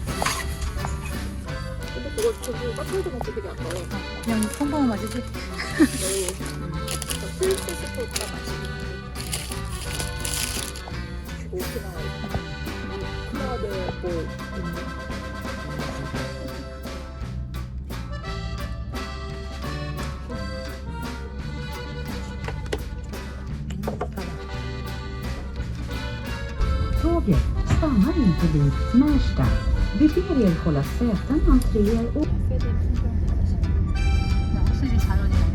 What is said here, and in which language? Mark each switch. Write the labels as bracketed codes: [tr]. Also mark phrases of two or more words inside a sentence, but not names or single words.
[ko] 근데 그거 저기 카페에서 먹기 되게 아까워. 그냥 평범한 맛이지? 스위트 스포츠가 맛있어. 오키나와 오키나와에 뭐 있네. [sv] Tåget stannar inte vid Märsta. Vi ber er hålla säten, entréer och... [ko] 확실히 자연이